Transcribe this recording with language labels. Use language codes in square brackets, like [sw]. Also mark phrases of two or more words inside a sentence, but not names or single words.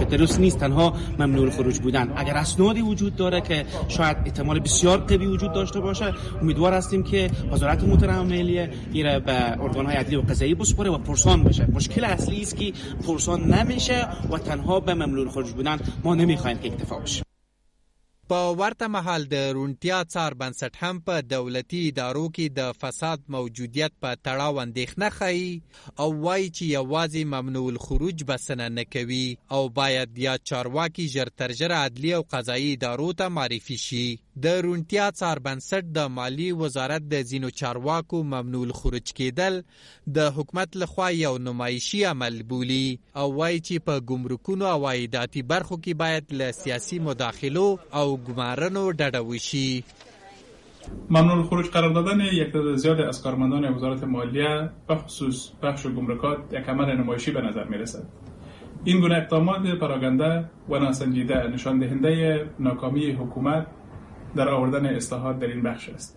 [fa] درست نیست تنها ممنوع الخروج بودن. اگر اسنادی وجود داره که شاید احتمال بسیار قوی وجود داشته باشه، امیدوار هستیم که وزارت محترم مالیه ایره به ارگان‌های عدلی و قضایی بسپره و پرسان بشه. مشکل اصلی است که پرسان نمیشه و تنها به ممنوع الخروج بودن ما نمیخوایم که اکتفا بشه. [ps] په ورته مهال د روڼتیا څار بنسټ هم په دولتي ادارو کې د فساد موجودیت په تړاو اندېښنه ښیي او وایي چې یوازې ممنوع الخروج بسنه نه کوي او باید یا چارواکي ژر تر ژره عدلي او قضایي ادارو ته معرفي شي. د روڼتیا څار بنسټ د مالی وزارت د ځینو چارواکو ممنوع الخروج کېدل د حکومت لخوا یو نمایشي عمل بولي او وایي چې په ګمرکونو او عایداتي برخو کې باید له سیاسي مداخلو او گمارنو ډډه وشي. [fa] ممنوع الخروج قرار دادن یک تعداد زیاد از کارمندان وزارت مالیه به خصوص بخش گمرکات یک عمل نمایشی به نظر میرسد. این گونه اقدامات پراگنده و ناسنجیده نشان دهنده ناکامی حکومت در آوردن اصلاحات در این بخش است.